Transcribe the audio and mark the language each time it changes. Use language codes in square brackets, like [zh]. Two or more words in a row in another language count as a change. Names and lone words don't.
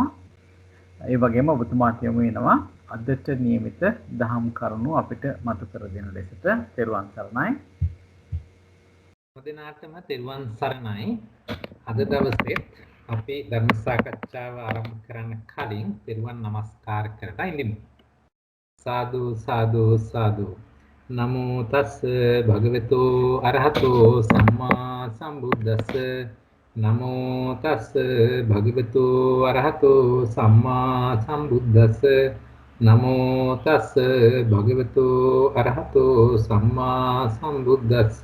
[si] ඒ වගේම ඔබතුමාට යොමු වෙනවා අදට නියමිත දහම් කරුණු අපිට මතු කර දෙන ලෙසට. තෙරුවන් සරණයි. දෙනාටම තෙරුවන් සරණයි. අද දවසේ අපි ධර්ම සාකච්ඡාව ආරම්භ කරන්න කලින් තෙරුවන් නමස්කාර කරලා ඉඳිමු. සාදු සාදු සාදු. [pi] නමෝ තස් භගවතු අරහතෝ සම්මා සම්බුද්දස්ස. නමෝ තස් භගවතු අරහතෝ සම්මා සම්බුද්දස්ස. නමෝ තස් භගවතු අරහතෝ සම්මා සම්බුද්දස්ස.